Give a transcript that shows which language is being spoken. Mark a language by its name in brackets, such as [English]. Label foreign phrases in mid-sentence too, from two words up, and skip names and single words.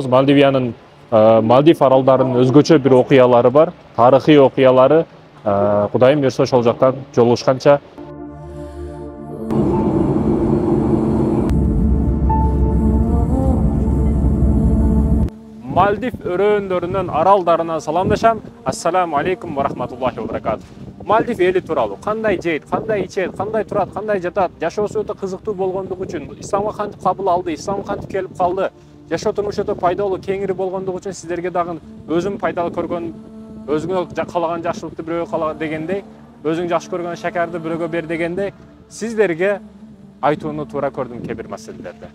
[Kyrgyz] Мальдивиянын Мальдив аралдарынын өзгөчө бир окуялары бар, тарыхый окуялары. Кудайым буйрса ошол жактан жолугушканча. Мальдив өрөөндөрүнөн аралдарынан саламдашам. [Arabic] السلام عليكم ورحمة الله وبركاته. [Kyrgyz] Мальдив эли тууралуу кандай жейт, кандай ичет, кандай турат, кандай жатат, жашоосу өтө кызыктуу болгондугу үчүн, исламга кантип кабыл алды, исламга кантип келип калды, жашоо турмушу өтө пайдалуу, кеңири болгондугу үчүн сиздерге дагы өзүм пайдалуу көргөн, өзүңө каалаган жакшылыкты бирөөгө каала дегендей, өзүң жакшы көргөн шакарды бирөөгө бер дегендей, сиздерге айтууну туура көрдүм кээ бир маселелерде.